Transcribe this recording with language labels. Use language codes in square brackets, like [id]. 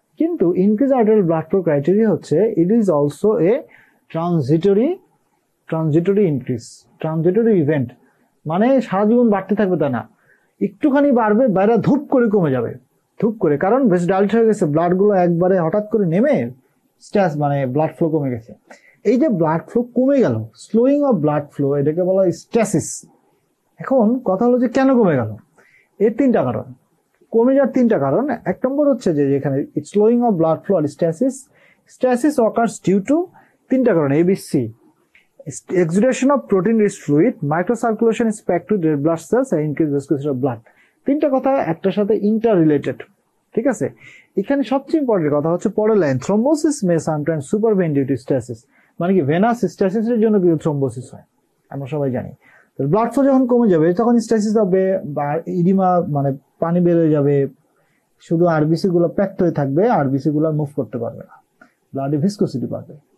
[bn] কিন্তু increase arterial blood flow criteria হচ্ছে [en] it is also a transitory increase, transitory event, [bn] মানে সারা জীবন বাড়তে থাকবে তা না, একটুখানি বাড়বে, বাইরে ধূপ করে কমে যাবে, ধূপ করে, কারণ বেশ ডাইলেট হয়ে গেছে, ব্লাড গুলো একবারে হঠাৎ করে নেমে স্ট্যাস মানে ব্লাড ফ্লো কমে গেছে। এই যে ব্লাড ফ্লো কমে গেল, স্লোয়িং অফ ব্লাড ফ্লো, এটাকে বলা হয় স্ট্যাসিস। এখন কথা হলো যে কেন কমে গেল, এর তিনটা কারণ, কমে যাওয়ার তিনটা কারণ। এক নম্বর হচ্ছে যে এখানে [en] slowing of blood flow আর stasis occurs due to [bn] তিনটা কারণ, [en] ABC: exudation of protein-rich fluid, microcirculation is packed to red blood cells, and increased viscosity of blood। [bn] তিনটা কথা একটার সাথে ইন্টার রিলেটেড। ঠিক আছে, এখানে সবচেয়ে ইম্পর্টেন্ট কথা হচ্ছে পরের line, [en] thrombosis may sometimes supervene due to stasis, [bn] মানে কি ভেনাস স্ট্যাসিসের জন্য কিন্তু থ্রোম্বোসিস হয়, আমরা সবাই জানি। ব্লাড ফ্লো যখন কমে যাবে তখন স্ট্যাসিস হবে, বা ইডিমা মানে পানি বের হয়ে যাবে, শুধু আরবিসি গুলো প্যাকড হয়ে থাকবে, আরবিসি গুলো মুভ করতে পারবে না, ব্লাডে ভিসকোসিটি বাড়বে।